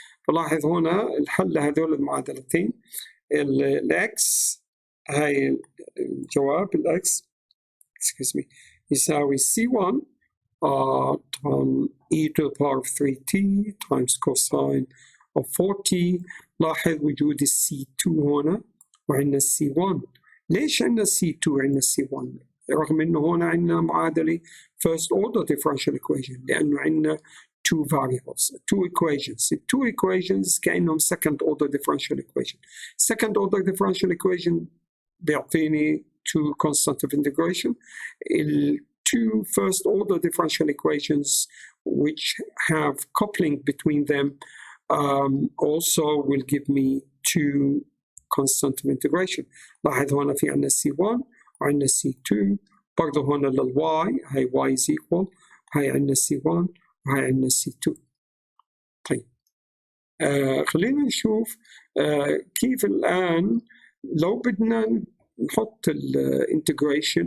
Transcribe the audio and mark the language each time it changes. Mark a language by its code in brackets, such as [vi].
[ar] فلاحظ هنا الحل لهذول المعادلتين، الx هاي الجواب الx يساوي c1 طبعا [en] e to the power of 3t times cosine of 4t. [ar] لاحظ وجود c2 هنا وعندنا c1. ليش عندنا C2 وعندنا C1 رغم انه هنا عندنا معادلة [en] first order differential equation؟ [ar] لانه عندنا [en] two variables two equations. two equations كأنهم second order differential equation. second order differential equation بيعطيني two constant of integration. two first order differential equations which have coupling between them also will give me two constant of integration. [ar] لاحظ هنا في عندنا C1 وعندنا C2، برضه هنا للY هاي [en] Y is equal، [ar] هاي عندنا C1 وهاي عندنا C2. طيب خلينا نشوف كيف الآن لو بدنا نحط الانتجريشن.